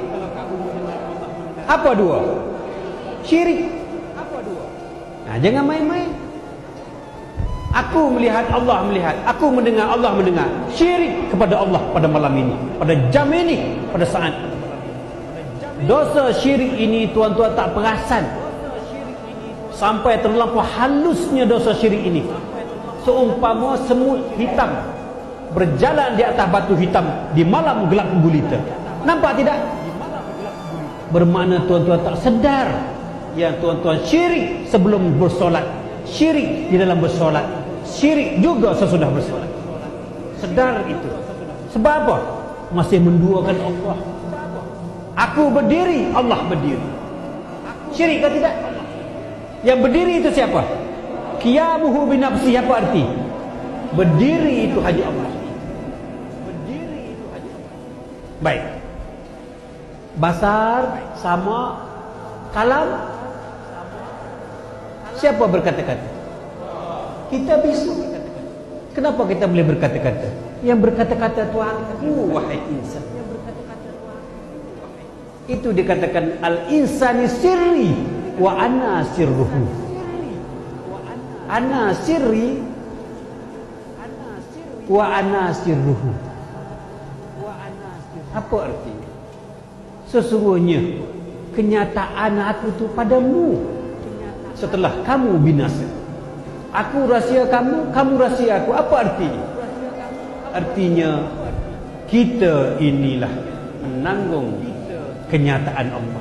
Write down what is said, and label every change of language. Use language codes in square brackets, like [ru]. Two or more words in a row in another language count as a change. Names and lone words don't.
[ms] Apa dua? Syirik. Jangan main-main. Aku melihat Allah melihat, aku mendengar Allah mendengar. Syirik kepada Allah pada malam ini, pada jam ini, pada saat. Dosa syirik ini tuan-tuan tak perasan. Sampai terlampau halusnya dosa syirik ini. Seumpama semut hitam berjalan di atas batu hitam di malam gelap gulita. Nampak tidak? Bermakna tuan-tuan tak sedar yang tuan-tuan syirik sebelum bersolat, syirik di dalam bersolat, syirik juga sesudah bersolat. Sedar itu. Sebab apa? Masih menduakan Allah. Aku berdiri, Allah berdiri. Syirik ke tidak? Yang berdiri itu siapa? [ar] قيامه بنفسه. [ms] Apa arti? Berdiri itu hanya Allah. Berdiri itu hanya Allah. Baik. Basar sama kalam. Siapa berkata-kata? Kita bisu. Kenapa kita boleh berkata-kata? Yang berkata-kata Tuhanku, wahai insan. Itu dikatakan [ar] الإنسان سري وأنا سره. أنا سري وأنا سره. [ms] Apa artinya? Sesungguhnya kenyataan aku tu padamu setelah kamu binasa. Aku rahsia kamu, kamu rahsia aku. Apa artinya? Artinya kita inilah menanggung kenyataan Allah.